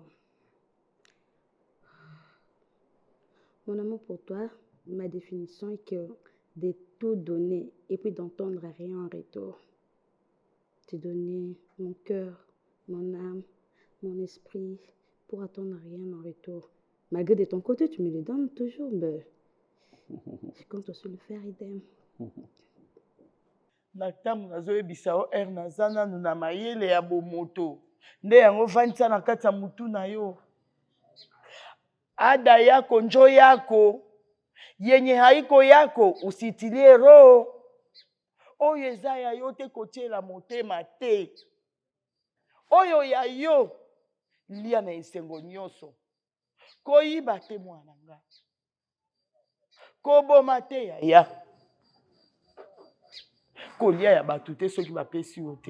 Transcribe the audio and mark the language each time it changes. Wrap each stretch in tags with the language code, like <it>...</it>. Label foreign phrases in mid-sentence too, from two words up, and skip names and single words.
<fr>Mon amour pour toi, ma définition est que de tout donner et puis d'entendre rien en retour. Te donner mon cœur, mon âme, mon esprit pour attendre rien en retour. Malgré de ton côté, tu me le donnes toujours, mais je compte aussi le faire idem.</fr> <ln>Natamu nazoyebisa o naza nanu na mayele ya bomoto. Nde yango vandisa na kati ya mutu na yo.</ln> <sw>Ada yako njo yako. Yenye haiko yako usitilie roho.</sw> <ln>Oyo eza ya yo te kotiela motema te. Oyo ya yo lia na esengo nyonso. Koyiba te mwana nga. Koboma te yaya. Kolia ya batu te soki bapesi yo te.</ln>